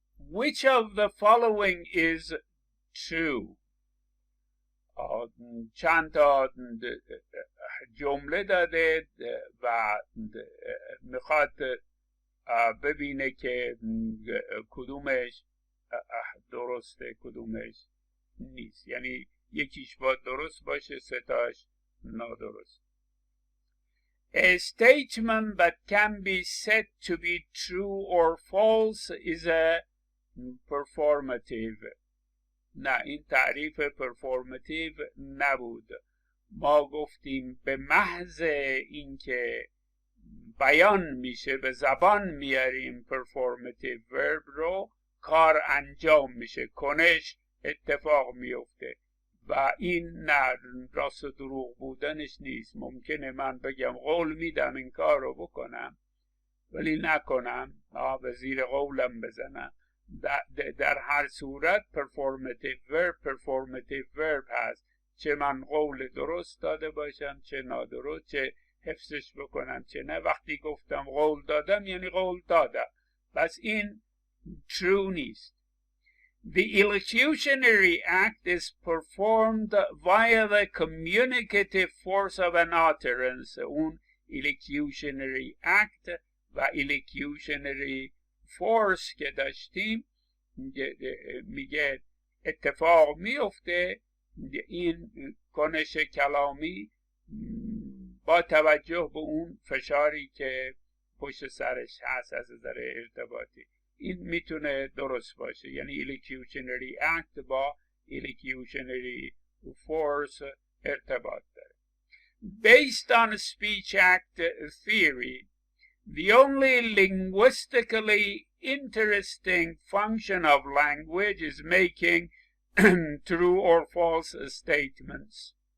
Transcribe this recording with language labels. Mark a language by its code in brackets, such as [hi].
[en] Which of the following is true؟ [fa] چند تا جمله داده و میخواد ببینه که کدومش درسته کدومش نیست، یعنی یکیش باید درست باشه، سه تاش نادرست. [en] A statement that can be said to be true or false is a performative. [fa] نه، این تعریف پرفورماتیو نبود. ما گفتیم به محض اینکه بیان میشه به زبان میاریم پرفورماتیو ورب رو، کار انجام میشه، کنش اتفاق میفته و این نه راست و دروغ بودنش نیست. ممکنه من بگم قول میدم این کار رو بکنم ولی نکنم، به زیر قولم بزنم. در هر صورت performative verb هست، چه من قول درست داده باشم چه نادرست، چه حفظش بکنم چه نه. وقتی گفتم قول دادم یعنی قول دادم، بس این true نیست. [en] The elocutionary act is performed via the communicative force of an utterance. [fa] اون elocutionary act و elocutionary force که داشتیم میگه اتفاق میفته این کنش کلامی با توجه به اون فشاری که پشت سرش هست از نظر ارتباطی. این میتونه درست باشه، یعنی elocutionary act با elocutionary force ارتباط داره. [en] Based on speech act theory, the only linguistically interesting function of language is making true or false statements.